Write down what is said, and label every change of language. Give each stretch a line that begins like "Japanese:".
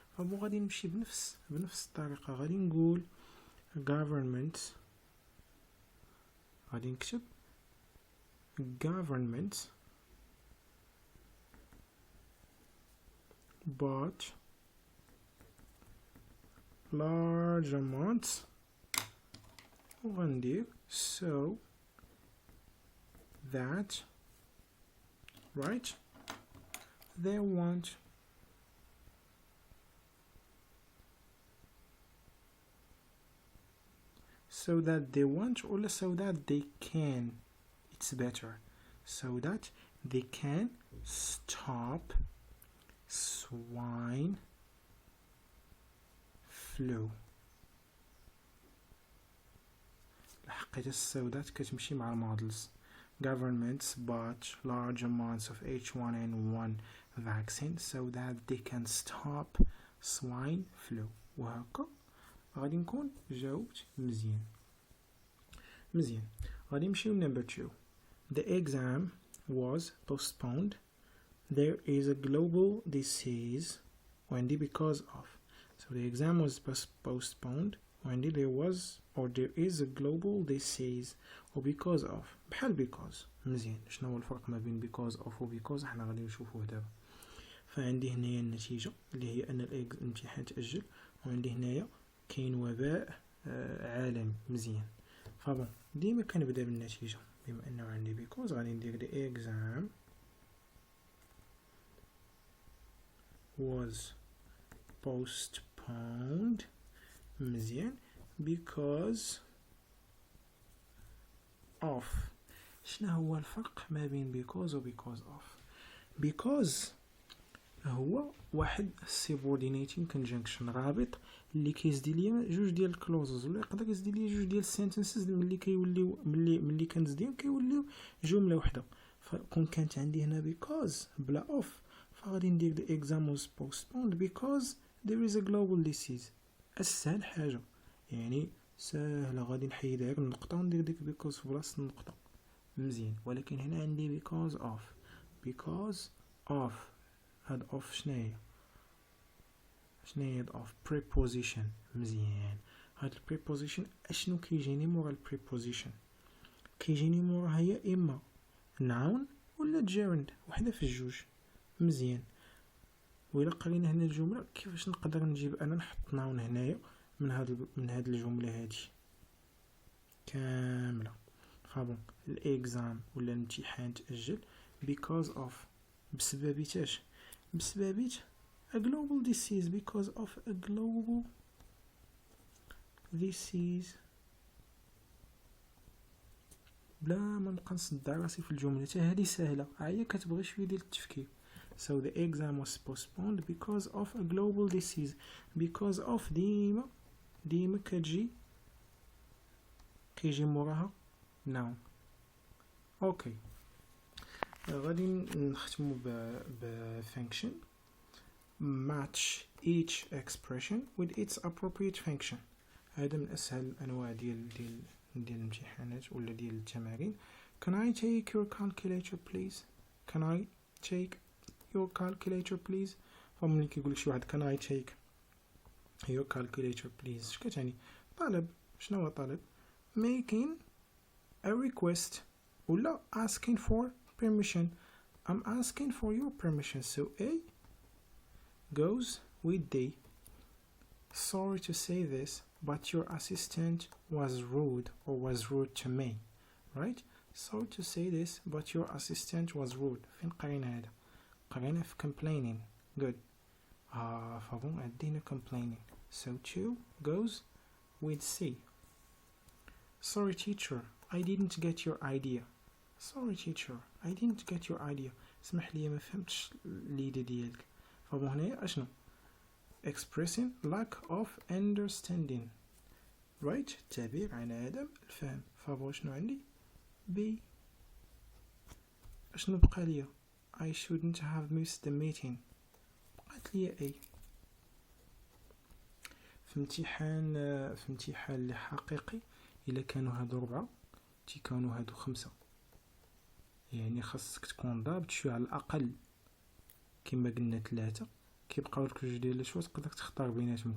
Arabic: فبو غادي نمشي بنفس الطريقه. غادي نقول government. غادي نكتب
English: government bought large amounts
Arabic: وغندير
English: so that right? They want so that they want or so that they can, it's better, so that they can stop swine flu.
Arabic: الحقيقة
English: so that
Arabic: كتمشي مع المودلز.
English: Governments bought large amounts of H1N1 vaccine so that they can stop swine flu.
Arabic: وهكا غادي نكون جاوبت مزيان. غادي نمشيو number 2.
English: The exam was postponed. There is a global disease Wendy because of. So the exam was postponed Wendy there was or there is a global disease or because of.
Arabic: بحال
English: because.
Arabic: مزيان. شنو هو الفرق ما بين
English: because of
Arabic: و because احنا غادي نشوفوه دابا. فعندي هنايا النتيجة اللي هي ان الامتحان تأجل، وعندي هنايا كاين وباء عالمي. مزيان. فبون ديما كنبدا بالنتيجة، بما انه عندي because غادي ندير
English: the exam was postponed.
Arabic: مزيان.
English: because of.
Arabic: شنو هو الفرق ما بين because و because of؟ because هو واحد
English: subordinating conjunction
Arabic: رابط اللي كيزدي ليا جوج ديال الكلوزز، ولا يقدر يزدي ليا جوج ديال السنتنسز ملي كيوليو ملي كنزديهم كيوليو جمله وحده. فكون كانت عندي هنا
English: because
Arabic: بلا
English: of
Arabic: فغادي ندير
English: the exam was postponed because there is a global disease.
Arabic: اسهل حاجه يعني سهله، غادي نحيد غير النقطه وندير ديك because في بلاصه النقطه. مزيان. ولكن هنا عندي because of هاد of شناهي هاد of preposition. مزيان. هاد preposition اشنو كيجيني مورا preposition؟ كيجيني موراها يا اما noun ولا gerund، وحده في الجوج. مزيان. وإلا قرينا هنا الجمله كيفاش نقدر نجيب انا نحط noun هنايا من هاد الجمله هادي كامله. فبون الاكزام ولا الامتحان تأجل because of بسببيتاش؟ بسببيت
English: a global disease because of a global disease.
Arabic: بلا ما نبقى نصدع راسي في الجمله، حتى هذه سهله، هي كتبغي شويه ديال التفكير.
English: So the exam was postponed because of a global disease. Because of
Arabic: ديما كيجي موراها noun. اوكي. غادي نختمو ب function.
English: Match each expression with its appropriate function.
Arabic: هذا من اسهل انواع ديال الامتحانات ولا ديال التمارين.
English: Can I take your calculator please? Can I take your calculator please?
Arabic: فملي كيقول لك شي واحد
English: can I take your calculator please
Arabic: اش كتعني؟ طلب. شنو هو طلب؟
English: making a request
Arabic: ولا
English: asking for permission. I'm asking for your permission. So A goes with D. Sorry to say this, but your assistant was rude to me. Right? Sorry to say this, but your assistant was rude.
Arabic: فين قرينا هذا؟ قرينا في complaining.
English: Good.
Arabic: فبون عدينا complaining.
English: So 2 goes with C. Sorry teacher, I didn't get your idea. Sorry teacher, I didn't get your idea.
Arabic: اسمح لي ما فهمتش الإيديا ديالك. فبون هنايا اشنو؟
English: expressing lack of understanding. right؟
Arabic: تعبير عن عدم الفهم. فبون شنو عندي؟ B. اشنو بقى ليا؟
English: I shouldn't have missed the meeting.
Arabic: بقات ليا A. في امتحان اللي حقيقي إلا كانوا هادو 4 كانوا هادو 5، يعني خاصك تكون ضابط شويه على الأقل. كما قلنا 3 كيبقاو لك جوج ديال الشوط تقدر تختار بيناتهم.